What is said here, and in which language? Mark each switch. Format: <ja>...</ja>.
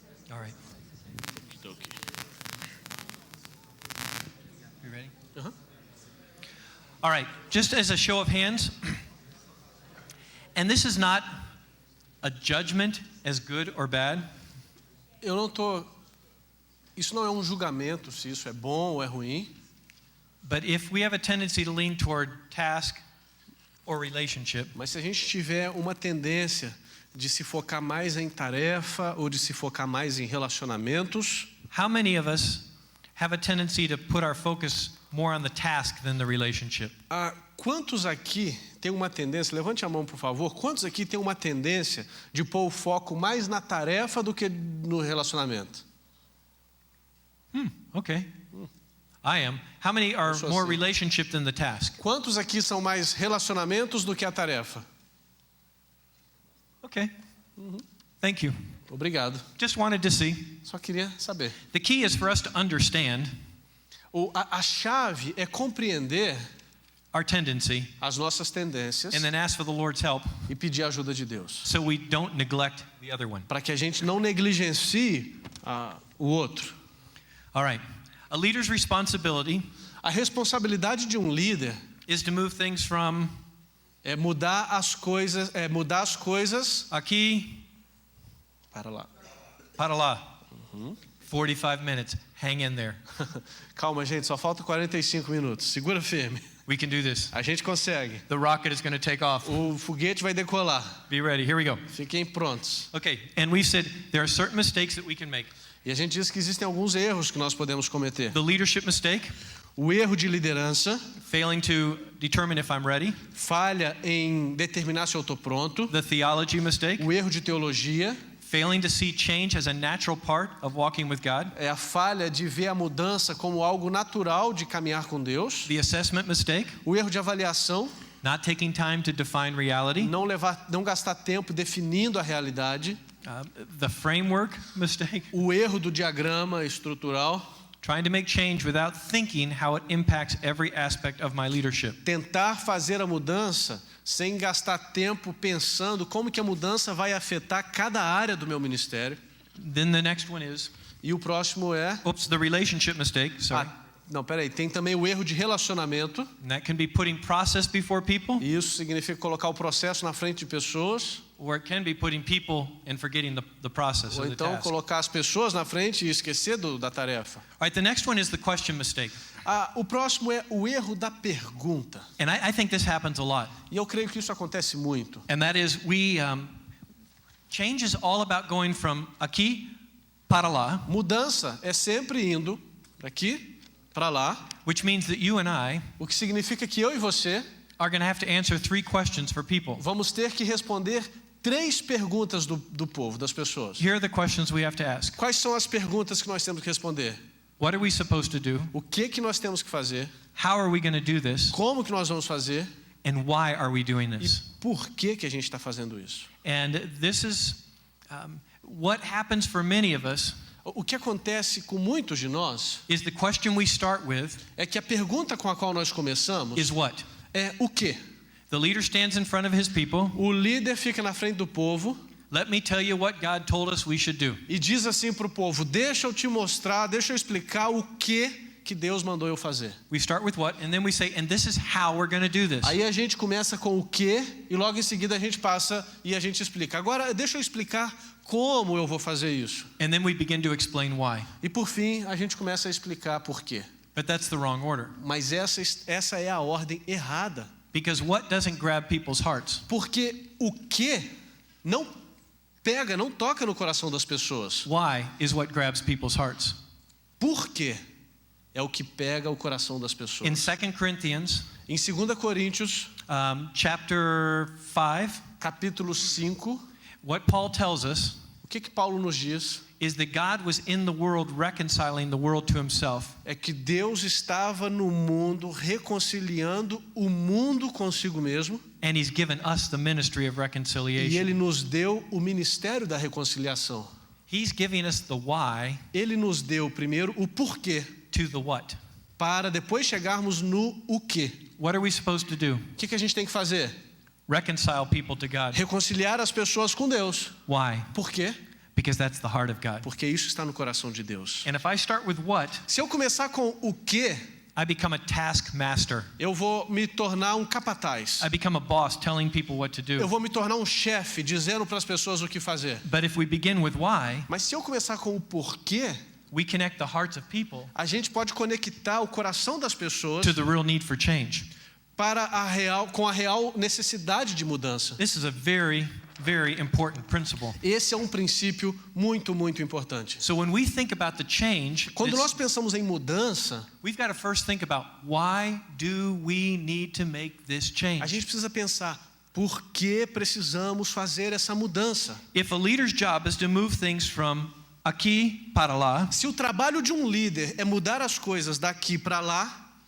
<en>All right. You ready? Uh-huh. All right. Just as a show of hands, and this is not a judgment as good or bad.</en> <pt>Eu não tô. Isso não é um julgamento se isso é bom ou é ruim.</pt> <en>But if we have a tendency to lean toward task or relationship,</en> <pt>Mas se a gente tiver uma tendência de se focar mais em tarefa ou de se focar mais em relacionamentos,</pt> <en>how many of us have a tendency to put our focus more on the task than the relationship?</en> <pt>quantos aqui tem uma tendência, levante a mão por favor, quantos aqui tem uma tendência de pôr o foco mais na tarefa do que no relacionamento?</pt> <en>Okay. I am. How many are</en> <pt>Eu sou</pt> <en>more</en> <pt>assim.</pt> <en>relationship than the task?</en> <pt>Quantos aqui são mais relacionamentos do que a tarefa?</pt> <en>Okay. Thank you.</en> <pt>Obrigado.</pt> <en>Just wanted to see.</en> <pt>Só queria saber.</pt> <en>The key is for us to understand</en> <pt>A chave é compreender</pt> <en>our tendency</en> <pt>as nossas tendências</pt> <en>and then ask for the Lord's help</en> <pt>e pedir a ajuda de Deus,</pt> <en>so we don't neglect the other one.</en> <pt>para que a gente não negligencie o outro.</pt> <en>All right. A leader's responsibility</en> <pt>A responsabilidade de um líder</pt> <en>is to move things from</en> <pt>é mudar as coisas aqui para lá. para lá.</pt> <en>45 minutes. Hang in there.</en> <pt>Calma, gente, só falta 45 minutos. Segura firme.</pt> <en>We can do this.</en> <pt>A gente consegue.</pt> <en>The rocket is going to take off.</en> <pt>O foguete vai decolar.</pt> <en>Be ready. Here we go.</en> <pt>Fiquem prontos.</pt> <en>Okay. And we said there are certain mistakes that we can make.</en> <pt>E a gente diz que existem alguns erros que nós podemos cometer.</pt> <en>The leadership mistake,</en> <pt>O erro de liderança,</pt> <en>failing to determine if I'm ready.</en> <pt>falha em determinar se eu estou pronto.</pt> <en>The theology mistake,</en> <pt>O erro de teologia</pt> <en>failing to see change as a natural part of walking with God.</en> <pt>é a falha de ver a mudança como algo natural de caminhar com Deus.</pt> <en>The assessment mistake,</en> <pt>O erro de avaliação,</pt> <en>not taking time to define reality.</en> <pt>não gastar tempo definindo a realidade.</pt> <en>The framework mistake,</en> <pt>O erro do diagrama estrutural,</pt> <en>trying to make change without thinking how it impacts every aspect of my leadership.</en> <pt>tentar fazer a mudança sem gastar tempo pensando como que a mudança vai afetar cada área do meu ministério.</pt> <en>Then the next one is,</en> <pt>E o próximo é</pt> <en>the relationship mistake, sorry.</en> <pt>tem também o erro de relacionamento.</pt> <en>And that can be putting process before people,</en> <pt>E isso significa colocar o processo na frente de pessoas,</pt> <en>or it can be putting people and forgetting the process</en> <pt>ou</pt> <en>or the</en> <pt>então</pt> <en>task.</en> <pt>colocar as pessoas na frente e esquecer da tarefa.</pt> <en>All right, the next one is the question mistake.</en> <pt>O próximo é o erro da pergunta.</pt> <en>And I think this happens a lot.</en> <pt>E eu creio que isso acontece muito.</pt> <en>And that is change is all about going from</en> <pt>aqui para lá, Mudança é sempre indo daqui para lá,</pt> <en>which means that you and I</en> <pt>o que significa que eu e você</pt> <en>are going to have to answer 3 questions for people.</en> <pt>vamos ter que responder 3 perguntas do povo, das pessoas.</pt> <en>Here are the questions we have to ask.</en> <pt>Quais são as perguntas que nós temos que responder?</pt> <en>What are we supposed to do?</en> <pt>O que nós temos que fazer?</pt> <en>How are we going to do this?</en> <pt>Como que nós vamos fazer?</pt> <en>And why are we doing</en> <pt>E</pt> <en>this?</en> <pt>por que a gente está fazendo isso?</pt> <en>And this is what happens for many of us</en> <pt>O que acontece com muitos de nós</pt> <en>is the question we start with</en> <pt>é que a pergunta com a qual nós começamos</pt> <en>is what?</en> <pt>é o quê?</pt> <en>The leader stands in front of his people.</en> <pt>O líder fica na frente do povo</pt> <en>Let me tell you what God told us we should do.</en> <pt>e diz assim para o povo: deixa eu te mostrar, deixa eu explicar o que Deus mandou eu fazer.</pt> <en>We start with what, and then we say, and this is how we're going to do this.</en> <pt>Aí a gente começa com o que e logo em seguida a gente passa e a gente explica. Agora deixa eu explicar como eu vou fazer isso.</pt> <en>And then we begin to explain why.</en> <pt>E por fim a gente começa a explicar por quê.</pt> <en>But that's the wrong order.</en> <pt>Mas essa é a ordem errada.</pt> <en>Because what doesn't grab people's hearts?</en> <pt>Porque o que não toca no coração das pessoas.</pt> <en>Why is what grabs people's hearts.</en> <pt>Por quê? É o que pega o coração das pessoas.</pt> <en>In 2 Corinthians,</en> <pt>Em 2 Coríntios,</pt> <en>chapter 5,</en> <pt>capítulo 5,</pt> <en>what Paul tells us</en> <pt>o que Paulo nos diz?</pt> <en>is that God was in the world reconciling the world to himself.</en> <pt>É que Deus estava no mundo reconciliando o mundo consigo mesmo.</pt> <en>And he's given us the ministry of</en> <pt>E</pt> <en>reconciliation.</en> <pt>Ele nos deu o ministério da reconciliação.</pt> <en>He's giving us the why</en> <pt>Ele nos deu primeiro o porquê,</pt> <en>to the what.</en> <pt>para depois chegarmos no o quê.</pt> <en>What are we supposed to do?</en> <pt>O que a gente tem que fazer?</pt> <en>Reconcile people to God.</en> <pt>Reconciliar as pessoas com Deus.</pt> <en>Why?</en> <pt>Por quê?</pt> <en>Because that's the heart of God.</en> <pt>Porque isso está no coração de Deus.</pt> <en>And if I start with what,</en> <pt>Se eu começar com o quê,</pt> <en>I become a taskmaster.</en> <pt>eu vou me tornar um capataz.</pt> <en>I become a boss telling people what to</en> <pt>Eu</pt> <en>do.</en> <pt>vou me tornar um chefe dizendo para as pessoas o que fazer.</pt> <en>But if we begin with why,</en> <pt>Mas se eu começar com o porquê,</pt> <en>we connect the hearts of people</en> <pt>a gente pode conectar o coração das pessoas</pt> <en>to the real need for change.</en> <pt>com a real necessidade de mudança.</pt> <en>This is a very, very important principle.</en> <pt>Esse é um princípio muito, muito importante.</pt> <en>So when we think about the change,</en> <pt>Quando nós pensamos em mudança,</pt> <en>we've got to first think about why do we need to make this</en> <pt>a</pt> <en>change?</en> <pt>gente precisa pensar: por que precisamos fazer essa mudança?</pt> <en>If a leader's job is to move things from</en> <pt>aqui para lá, Se o trabalho de um líder é mudar as coisas daqui para lá,</pt>